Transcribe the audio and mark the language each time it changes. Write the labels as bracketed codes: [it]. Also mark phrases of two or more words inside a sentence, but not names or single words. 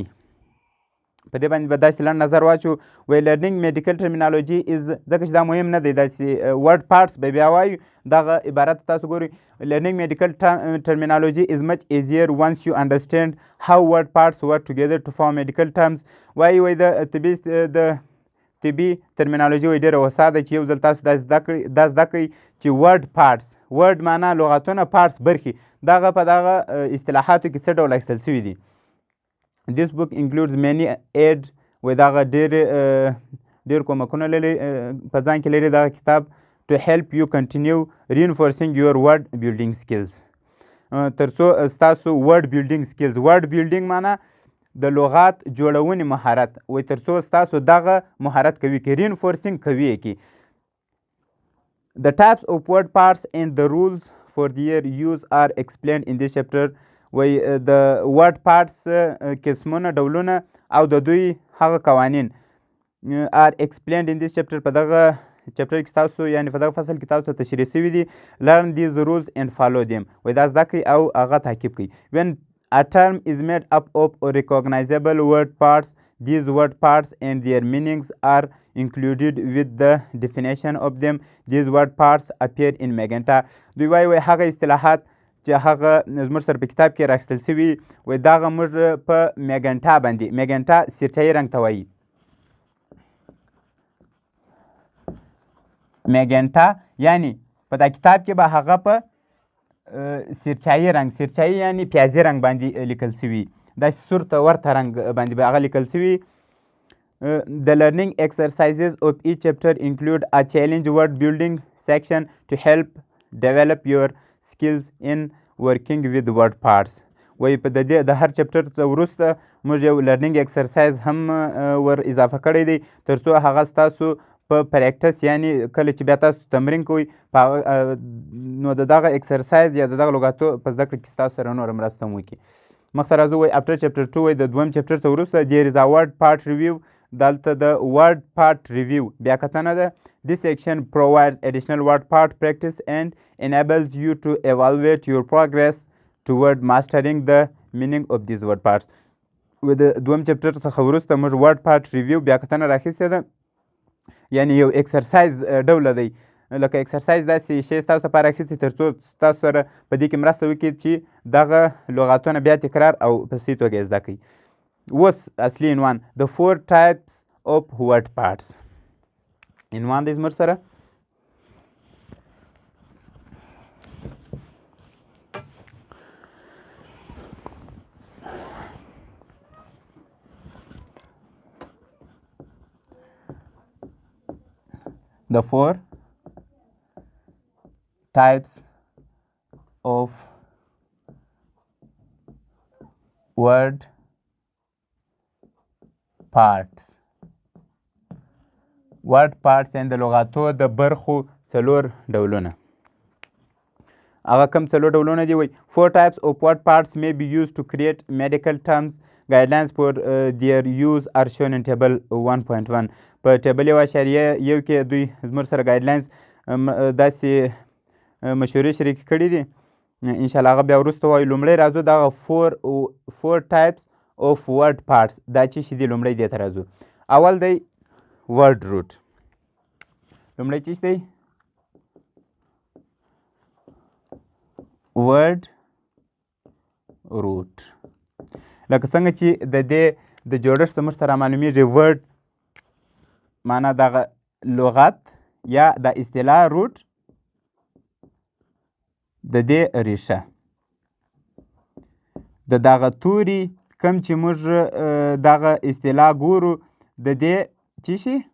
[ps] په دې باندې به داسې لنډ نظر واچو. وایي [en] learning medical terminology is [ps] ځکه چې دا مهم نه دی داسې [en] word parts [ps] به بیا وایو دغه عبارت تاسو ګورئ. [en] learning medical terminology is much easier once you understand how word parts work together to form medical terms. [ps] وایي د طبي ترمینالوجي وایي ډېره وسا ده چې یو ځل تاسو دا زده کړئ چې [en] word parts [ps] ورډ معنا لغتونه پارټس برخې دغه په دغه اصطلاحاتو کې څه ډول اخیستل شوي دي. [en] This book includes many aid [ps] وایي دغه ډېر کومکونه لري په ځان کې لري دغه کتاب [en] to help you continue reinforcing your word building skills [ps] تر څو ستاسو [en] word building skills word building [ps] معنا د لغات جوړونې مهارت وایي تر څو ستاسو دغه مهارت قوي کړي [en] reinforcing [ps] قوي کړي [en] The types of word parts and the rules for their use are explained in this chapter [ps] وایي د [en] word parts قسمونه [ps] ډولونه او د دوی هغه قوانین [en] are explained in this chapter [ps] په دغه چپټر کې تاسو یعنې په دغه فصل کې تاسو ته تشریح شوي دي [en] learn these rules and follow them [ps] وایي دا زده کړئ او هغه تعقیب کړئ [en] when a term is made up of recognizable word parts these word parts and their meanings are included with the definition of them these word parts appear in magenta [ps] دوی وایي هغه اصطلاحات چې هغه زموږ سره په کتاب کې راخیستل شوي وایي دغه موږ په میګنټا باندې میګنټا سیرچایي رنګ ته وایي میګنټا یعنی په دا کتاب کې به هغه په سیرچایي رنګ سیرچایي یعنی پیازي رنګ باندې لیکل شوي داسې سور ته ورته رنګ باندې به هغه لیکل شوي [en] The learning exercises of each chapter include a challenge word building section to help develop your skills in working with word parts [ps] وایي په د هر چپټر وروسته موږ یو لرنینګ ایکسرسایز هم ور اضافه کړی دی تر څو هغه ستاسو په پریکټس یعنی کله چې بیا تاسو تمرین کوئ نو د دغه ایکسرسایز یا د دغه لغاتو په زده کړه کې ستاسو سره نوره مرسته هم وکړي مخته راځو وایي [en] after chapter 2 [ps] وایي د دویم چپټر څخه وروسته [en] there is a word part review [ps] دلته د [en] word part review [ps] بیا کتنه ده [en] This section provides additional word part practice and enables you to evaluate your progress toward mastering the meaning of these word parts. [ps] و د دویم چپټر څخه وروسته موږ [en] word part review [ps] بیا کتنه راخیستې ده یعنی یو ایکسرسایز ډوله دی لکه ایکسرسایز داسې شی ستاسو لپاره اخیستې تر څو ستاسو سره په دې کې مرسته وکړي چې دغه لغاتونه بیا تکرار او په صحیح توګه یې زده کړئ اوس اصلي [en] عنوان The 4 types of word parts [ps] عنوان دی زموږ سره [en] The 4 types of word parts word parts and [ps] د لغاتو د برخو څلور ډولونه هغه کوم څلور ډولونه دي وایي [en] 4 types of word parts may be used to create medical terms guidelines for their use are shown in table 1.1 [ps] په ټیبل 1.1 کې دوی زموږ سره ګایډلاینز داسې مشورې شریکې کړي دي انشاءالله هغه بیا وروسته وایو لومړی راځو دغه [en] 4 types of word parts [ps] دا چې شي دي لومړی دې ته راځو اول دی [en] word root [ps] لومړی چې دی [en] word root [ps] لکه څنګه چې د دې د جوړښت موږ ته رامعلومیږي word معنا دغه لغت یا د اصطلاح روټ د دې ریشه د دغه توري کم چې موږ دغه اصطلاح ګورو د دې څه شي